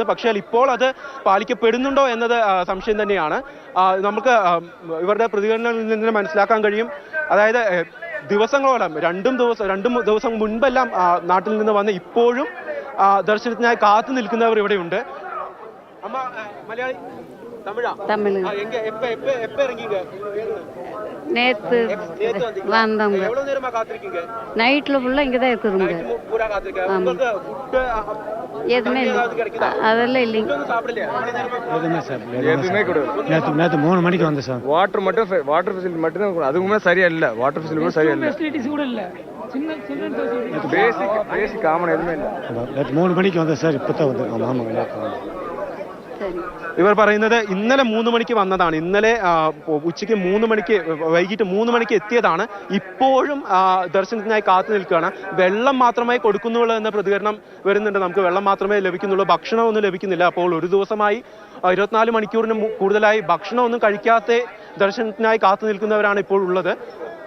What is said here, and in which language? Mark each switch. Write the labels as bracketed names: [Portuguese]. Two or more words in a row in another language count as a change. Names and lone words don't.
[Malayalam] പക്ഷേ ഇപ്പോൾ അത് പാലിക്കപ്പെടുന്നുണ്ടോ എന്നത് സംശയം തന്നെയാണ്. നമുക്ക് ഇവരുടെ പ്രതികരണങ്ങളിൽ നിന്ന് മനസ്സിലാക്കാൻ കഴിയും. അതായത് ദിവസങ്ങളോളം രണ്ടു ദിവസം മുൻപെല്ലാം നാട്ടിൽ നിന്ന് വന്ന് ഇപ്പോഴും ദർശനത്തിനായി കാത്തു നിൽക്കുന്നവർ ഇവിടെയുണ്ട്. [Tamil] அம்மா மலையாளி தமிழா? தமிழ். எப்ப இறங்கீங்க? நேற்று வந்தோங்க. எவ்வளவு நேரமா காத்திருக்கீங்க? நைட்ல ஃபுல்லா இங்க தான் இருக்குதுங்க. பூரா காத்திருக்கீங்க. உங்களுக்கு ஃபுட் எதுவுமே இல்லை, அதெல்லாம் இல்லைங்க. சாப்பிடலையா? எதுவுமே சாப்பிடல, எதுவுமே கூட. நேற்று 3 மணிக்கு வந்தேன் சார். [English] water facility [Tamil] மட்டும் தான், அதுவுமே சரியா இல்லை. [English] water facility [Tamil] சரியா இல்லை, ஃபெசிலிட்டிஸ் கூட இல்லை. [English] basic common [Tamil] எதுவுமே இல்லை. நேற்று 3 மணிக்கு வந்தேன் சார், இப்போ தான் வந்து ஆமாங்க. [Malayalam] ഇവർ പറയുന്നത് ഇന്നലെ 3 മണിക്ക് വന്നതാണ്. ഇന്നലെ ഉച്ചയ്ക്ക് വൈകിട്ട് 3 മണിക്ക് എത്തിയതാണ്. ഇപ്പോഴും ദർശനത്തിനായി കാത്തു നിൽക്കുകയാണ്. വെള്ളം മാത്രമേ കൊടുക്കുന്നുള്ളൂ എന്ന പ്രതികരണം വരുന്നുണ്ട്. നമുക്ക് വെള്ളം മാത്രമേ ലഭിക്കുന്നുള്ളൂ, ഭക്ഷണമൊന്നും ലഭിക്കുന്നില്ല. അപ്പോൾ ഒരു ദിവസമായി 24 മണിക്കൂറിന് കൂടുതലായി ഭക്ഷണമൊന്നും കഴിക്കാത്ത ദർശനത്തിനായി കാത്തു നിൽക്കുന്നവരാണ് ഇപ്പോൾ ഉള്ളത്.